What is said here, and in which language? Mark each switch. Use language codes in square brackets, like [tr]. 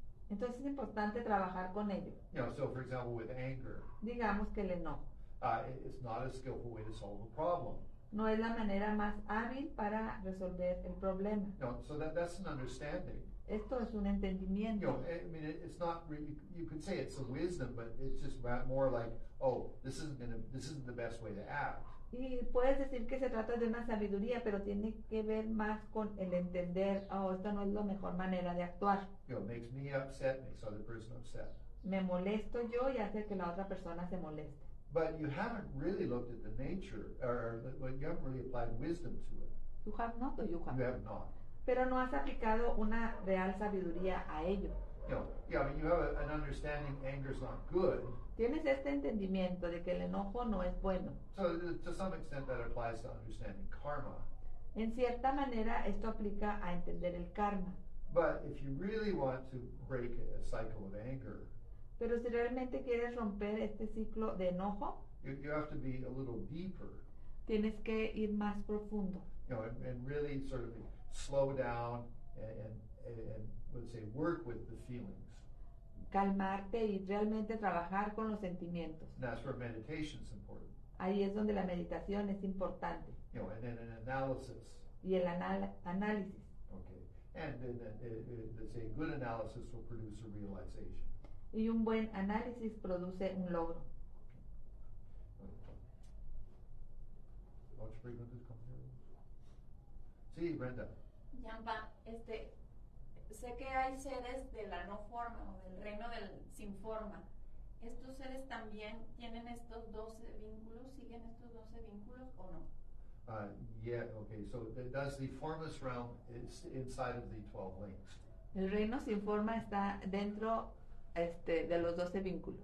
[es] Entonces es importante trabajar con ello. [en] You know, so for example, with anger, [es] Digamos que el enojo [en] it's not a skillful way to solve a problem. [es] no es la manera más hábil para resolver el problema. [en] You know, so that's an understanding. [es] Esto es un [en] You [es] entendimiento. [en] know, I mean, it's not really, you could say it's a wisdom, but it's just more like, oh, this isn't the best way to act. [es] Y puedes decir que se trata de una sabiduría, pero tiene que ver más con el entender, oh, esta no es la mejor manera de actuar. [en] You know, makes me upset, makes other person upset. [es] Me molesto yo y hace que la otra persona se moleste. [en] But you haven't really looked at the nature, or you haven't really applied wisdom to it. You have not or you have You not. have not. [es] Pero no has aplicado una real sabiduría a ello. [en] You know, yeah, I mean, you have an understanding anger's not good. [es] Tienes este entendimiento de que el enojo no es bueno. [en] So to some extent that applies to understanding karma. [es] En cierta manera esto aplica a entender el karma. [en] But if you really want to break a cycle of anger, [es] Pero si realmente quieres romper este ciclo de enojo, [en] you have to be a little deeper, [es] tienes que ir más profundo. [en] you know, and really sort of slow down and let's say work with the feelings. [es] Calmarte y realmente trabajar con los sentimientos. [en] And that's where meditation's important. [es] Ahí es donde la meditación es importante. [en] You know, and then an analysis. [es] Y el análisis. [en] Okay. And then let's say a good analysis will produce a realization. [es] Y un buen análisis produce un logro. Muchas preguntas, compañeros. Sí, Brenda. Yampa, sé que hay seres de la no forma o del reino del sin forma. ¿Estos seres también tienen estos 12 vínculos? ¿Siguen estos 12 vínculos o no? [en] Yeah, okay, so does the formless realm is inside of the 12 links? [es] El reino sin forma está dentro de los 12 vínculos.